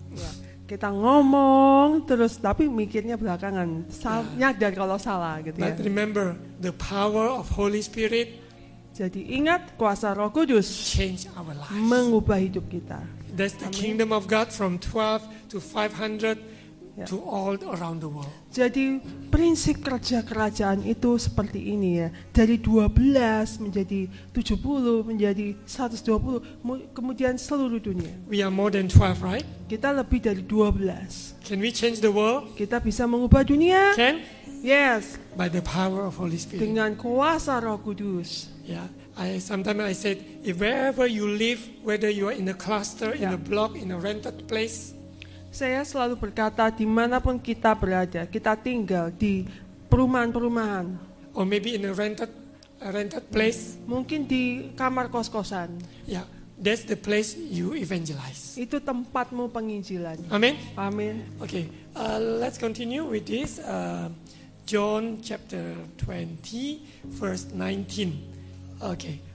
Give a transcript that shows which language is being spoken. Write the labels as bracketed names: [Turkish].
[Indonesian] Ya, kita ngomong terus tapi mikirnya belakangan, nyadar kalau salah gitu ya. [English] But remember, the power of Holy Spirit [Indonesian] Jadi ingat kuasa Roh Kudus [English] change our lives. [Indonesian] mengubah hidup kita. [English] That's the kingdom of God from 12 to 500 [Indonesian] Ya. [English] to all around the world. [Indonesian] Jadi prinsip kerja kerajaan itu seperti ini ya. Dari 12 menjadi 70 menjadi 120 kemudian seluruh dunia. [English] We are more than 12, right? [Indonesian] Kita lebih dari 12. [English] Can we change the world? [Indonesian] Kita bisa mengubah dunia? [English] Can? Yes, By the power of Holy Spirit. [Indonesian] dengan kuasa Roh Kudus. [English] Yeah. Sometimes I said, if wherever you live, whether you are in a cluster, in Yeah. a block, in a rented place, [Indonesian] Saya selalu berkata dimanapun kita berada, kita tinggal di perumahan-perumahan, [English] or maybe in a rented place, [Indonesian] mungkin di kamar kos-kosan, [English] yeah, that's the place you evangelize. [Indonesian] itu tempatmu penginjilan. [English] Amen. [Indonesian] Amin. [English] Okay, let's continue with this. John chapter 20, verse 19. Okay.